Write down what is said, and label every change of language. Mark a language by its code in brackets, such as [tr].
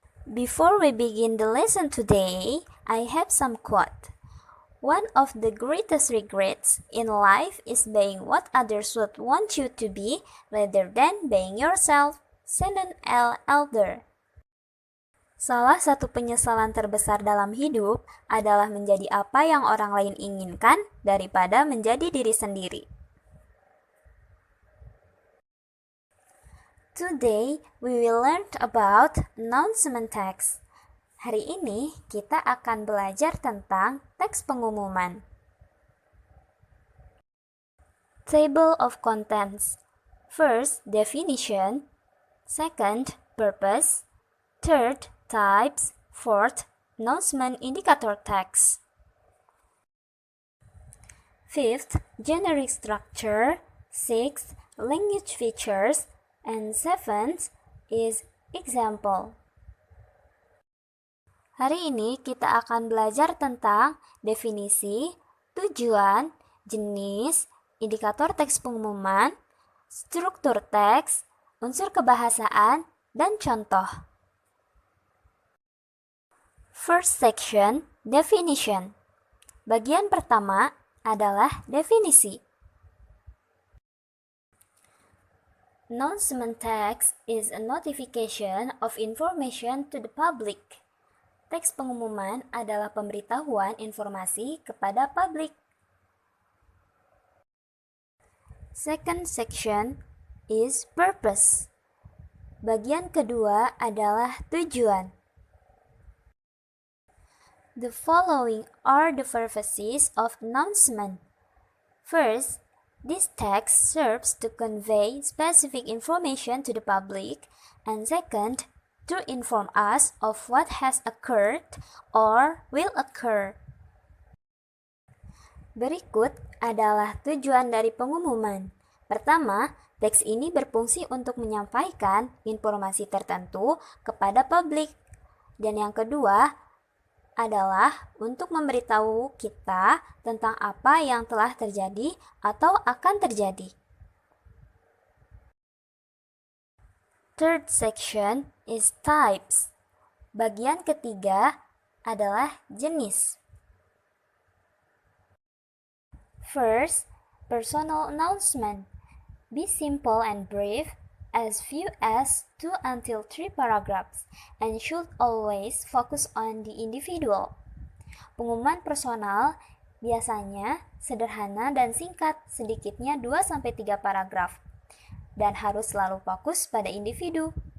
[en] Before we begin the lesson today, I have some quote. One of the greatest regrets in life is being what others would want you to be rather than being yourself. Shannon L. Elder. [id] Salah satu penyesalan terbesar dalam hidup adalah menjadi apa yang orang lain inginkan daripada menjadi diri sendiri. [en] Today, we will learn about announcement text. [id] Hari ini kita akan belajar tentang teks pengumuman. [en] Table of contents. First, definition. Second, purpose. Third, types. Fourth, announcement indicator text. Fifth, generic structure. Sixth, language features. And seventh is example. [id] Hari ini kita akan belajar tentang definisi, tujuan, jenis, indikator teks pengumuman, struktur teks, unsur kebahasaan, dan contoh. [en] First section, definition. [id] Bagian pertama adalah definisi. [en] Announcement text is a notification of information to the public. [id] Teks pengumuman adalah pemberitahuan informasi kepada publik. [en] Second section is purpose. [id] Bagian kedua adalah tujuan. [en] The following are the purposes of announcement. First, this text serves to convey specific information to the public, and second, to inform us of what has occurred or will occur. [id] Berikut adalah tujuan dari pengumuman. Pertama, teks ini berfungsi untuk menyampaikan informasi tertentu kepada publik. Dan yang kedua adalah untuk memberitahu kita tentang apa yang telah terjadi atau akan terjadi. [en] Third section is types. [id] Bagian ketiga adalah jenis. [en] First, personal announcement. Be simple and brief, as few as 2 until 3 paragraphs, and should always focus on the individual. [id] Pengumuman personal biasanya sederhana dan singkat, sedikitnya 2-3 paragraf, dan harus selalu fokus pada individu.